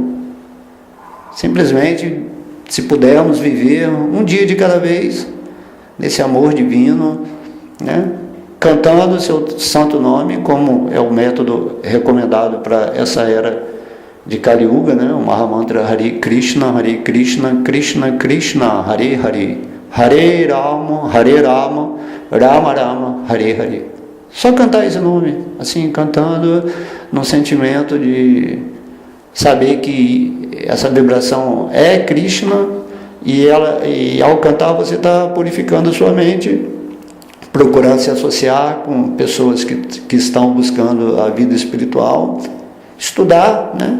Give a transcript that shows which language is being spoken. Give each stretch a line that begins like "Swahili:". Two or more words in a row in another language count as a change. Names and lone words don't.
Portuguese: Simplesmente, se pudermos viver um dia de cada vez nesse amor divino, né? Cantando o seu santo nome, como é o método recomendado para essa era de Kali Yuga, né? O Mahamantra Hare Krishna, Krishna Krishna, Hare Hare, Hare Rama, Rama Rama, Hare Hare. Só cantar esse nome, assim, cantando num sentimento de saber que essa vibração é Krishna, e ao cantar você está purificando a sua mente, procurar se associar com pessoas que estão buscando a vida espiritual, estudar, né,